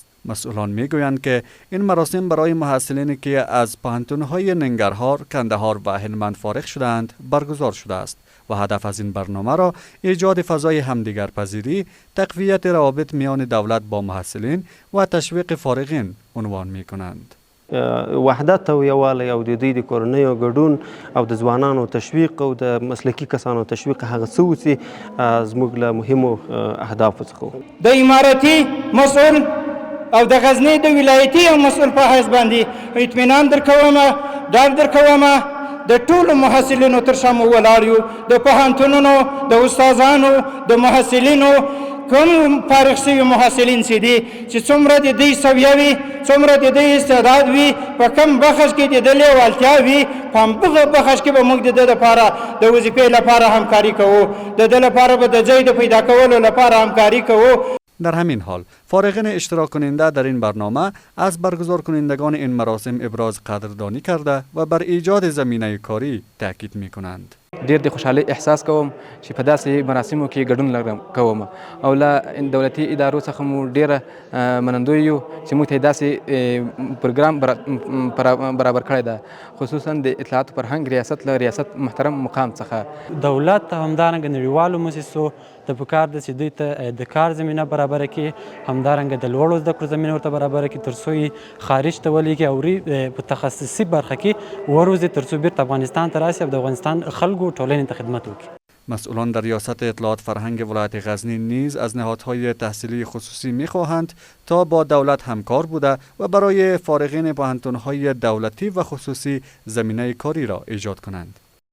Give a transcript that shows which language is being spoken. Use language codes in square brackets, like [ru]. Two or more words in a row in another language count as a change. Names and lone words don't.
[fa] مسئولان میگویند که این مراسم برای محصلینی که از پوهنتون‌های ننگرهار، کندهار و هلمند فارغ شده‌اند برگزار شده است و هدف از این برنامه را ایجاد فضای همدیگرپذیری، تقویت روابط میان دولت با محصلین و تشویق فارغین عنوان می‌کنند. [ps] وحدت او یووالی او د دوی د کورنیو ګډون او د ځوانانو تشویق او د مسلکي کسانو تشویق هغه څه و چې زموږ له مهمو اهدافو څخه د اماراتي مسؤل او د غزنی د ولایتي او مسؤل په حیث باندې اطمینان درکوم ډاډ درکوم د ټولو محصلینو تر شا مو ولاړ یو د پوهنتونونو د استادانو د محصلینو کوم فارغ شوي محصلین چې دي چې څومره د دوی سویه وي څومره د دوی استعداد وي په کوم بخش کې د ده لیوالتیا وي په همدغه بخش کې به موږ د ده لپاره د وظیفې لپاره همکاري کوو د ده لپاره به د ځای د پیدا کولو لپاره همکاري کوو. [fa] در همین حال فارغین اشتراک کننده در این برنامه از برگزار کنندگان این مراسم ابراز قدردانی کرده و بر ایجاد زمینه کاری تاکید می کنند. [ps] ډیر د خوشحالي احساس کوم چې په داسې مراسمو کې ګډون کوم او له دولتي ادارو څخه مو ډیره منندوی یو چې موږ ته داسې پروګرام برابر کړی ده، خصوصا د اطلاعات فرهنګ ریاست له ریاست محترم مقام څخه. دولت همدارنګه نړیوالو مؤسسو ته پکار ده چې دوی ته د کار زمینه برابره کړي، همدارنګه د لوړو زده کړو زمینه ورته برابره کړي تر څو یې خارج ته ولیږي او په تخصصي برخه کې وروزي تر څو بیرته افغانستان ته راشي او د افغانستان خلکو ټولنې ته خدمت وکړي. [fa] مسئولان در ریاست اطلاعات فرهنگ ولایت غزنی نیز از نهادهای تحصیلی خصوصی می‌خواهند تا با دولت همکار بوده و برای فارغین پوهنتون‌های دولتی و خصوصی زمینه کاری را ایجاد کنند.